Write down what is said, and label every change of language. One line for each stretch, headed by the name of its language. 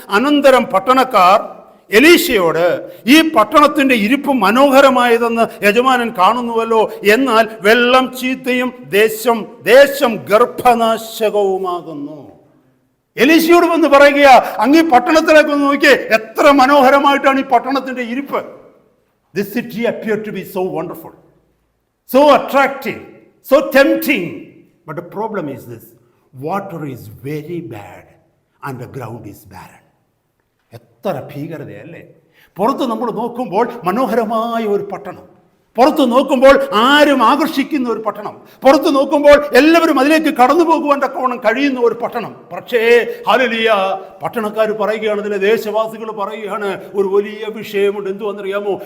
Malayalam: അനന്തരം പട്ടണക്കാർ എലീശയോട്, ഈ പട്ടണത്തിന്റെ ഇരിപ്പ് മനോഹരമായതെന്ന് യജമാനൻ കാണുന്നുവല്ലോ, എന്നാൽ വെള്ളം ചീത്തയും ദേശം ഗർഭനാശകവുമാകുന്നു. എലീശയോട് വന്ന് പറയുക, അങ്ങ് ഈ പട്ടണത്തിലേക്ക് ഒന്ന് നോക്കിയേ, എത്ര മനോഹരമായിട്ടാണ് ഈ പട്ടണത്തിന്റെ ഇരിപ്പ്.
English: This city appeared to be so wonderful, so attractive, so tempting. But the problem is this: water is very bad and the ground is barren.
Malayalam: എത്ര ഭീകരതയല്ലേ! പുറത്ത് നമ്മൾ നോക്കുമ്പോൾ മനോഹരമായ ഒരു പട്ടണം, പുറത്ത് നോക്കുമ്പോൾ ആരും ആകർഷിക്കുന്ന ഒരു പട്ടണം, പുറത്ത് നോക്കുമ്പോൾ എല്ലാവരും അതിലേക്ക് കടന്നു പോകുവാൻ തക്കവണ്ണം കഴിയുന്ന ഒരു പട്ടണം. പക്ഷേ ഹല്ലേലൂയ, പട്ടണക്കാർ പറയുകയാണ്, അതിലെ ദേശവാസികൾ പറയുകയാണ്, ഒരു വലിയ വിഷയമുണ്ട്. എന്തുവെന്നറിയാമോ?